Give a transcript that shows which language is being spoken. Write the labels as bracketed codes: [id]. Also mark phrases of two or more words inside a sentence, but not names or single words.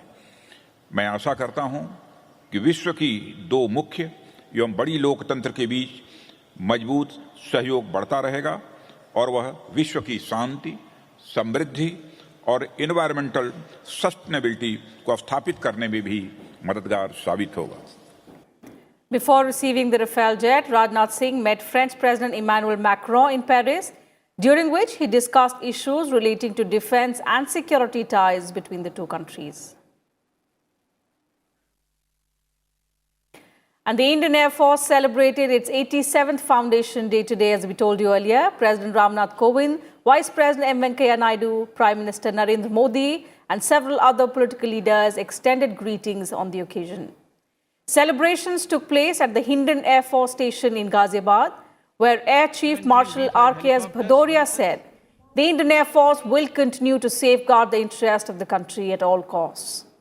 [hi] मैं आशा करता हूं कि विश्व की दो मुख्य एवं बड़ी लोकतंत्र के बीच मजबूत सहयोग बढ़ता रहेगा और वह विश्व की शांति, समृद्धि और [en] environmental sustainability [hi] को स्थापित करने में भी मददगार साबित होगा। [en] Before receiving the Rafale jet, Rajnath Singh met French President Emmanuel Macron in Paris, during which he discussed issues relating to defense and security ties between the two countries. And the Indian Air Force celebrated its 87th Foundation Day today, as we told you earlier. President Ramnath Kovind, Vice President M. Venkaiah Naidu, Prime Minister Narendra Modi, and several other political leaders extended greetings on the occasion. Celebrations took place at the Hindon Air Force Station in Ghaziabad, where Air Chief Marshal R.K.S. Bhadoria said the Indian Air Force will continue to safeguard the interest of the country at all costs.